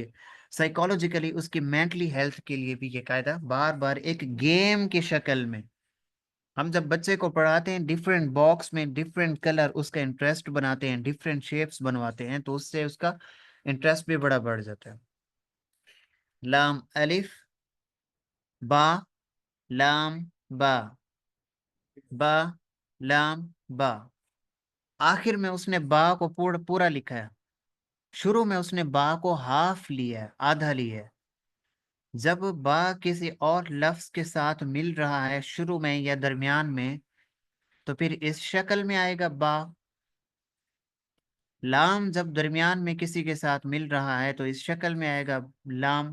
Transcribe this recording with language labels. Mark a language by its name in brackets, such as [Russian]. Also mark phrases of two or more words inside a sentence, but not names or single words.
[Urdu] سائیکالوجیکلی اس کی [English] mentally health [Urdu] کے لیے بھی یہ قاعدہ بار بار ایک گیم کی شکل میں ہم جب بچے کو پڑھاتے ہیں، [English] different box [Urdu] میں [English] different color [Urdu] اس کا انٹرسٹ بناتے ہیں، [English] different shapes [Urdu] بنواتے ہیں، تو اس سے اس کا انٹرسٹ بھی بڑا بڑھ جاتا ہے. [Arabic] لام الف با لام با با لام با. [Urdu] آخر میں اس نے با کو پورا لکھا ہے. شروع میں اس نے با کو ہاف لیا ہے، آدھا لیا ہے. جب با کسی اور لفظ کے ساتھ مل رہا ہے شروع میں یا درمیان میں تو پھر اس شکل میں آئے گا با. لام جب درمیان میں کسی کے ساتھ مل رہا ہے تو اس شکل میں آئے گا لام.